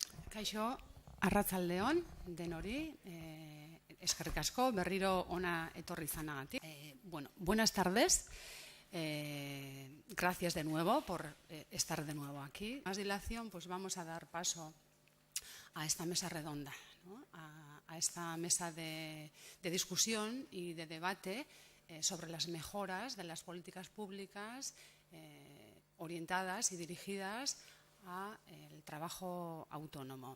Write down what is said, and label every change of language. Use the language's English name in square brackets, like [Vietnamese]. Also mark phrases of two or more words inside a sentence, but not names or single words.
[Basque] Kaixo, arratzaldeon, denori, eskerrik asko, berriro ona etorri izanagatik. [Spanish] Buenas tardes, gracias de nuevo por estar de nuevo aquí. Más dilación, pues vamos a dar paso a esta mesa redonda, ¿no? a esta mesa de discusión y de debate sobre las mejoras de las políticas públicas orientadas y dirigidas al trabajo autónomo.